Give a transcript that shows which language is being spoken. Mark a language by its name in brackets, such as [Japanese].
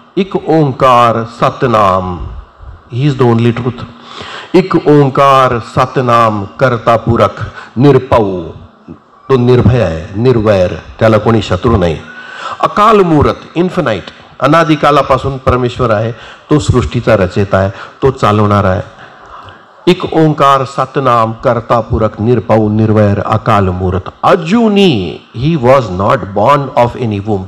[Punjabi] एक ओंकार Satnam, [English] He is the only truth. [Punjabi] एक ओंकार सतनाम, करता पूरक, निरपौ, [Marathi] तो निर्भय आहे, निर्वैर, त्याला कोणी शत्रू नाही. [Punjabi] अकाल मूरत, [Marathi] इन्फिनाइट, अनादिकालापासून परमेश्वर आहे, तो सृष्टीचा रचयिता आहे, तो चालवणार आहे. [Punjabi] एक ओंकार सतनाम करता पुरख निरपौ निर्वैर अकाल मूर्त अजूनी [English] He was not born of any womb.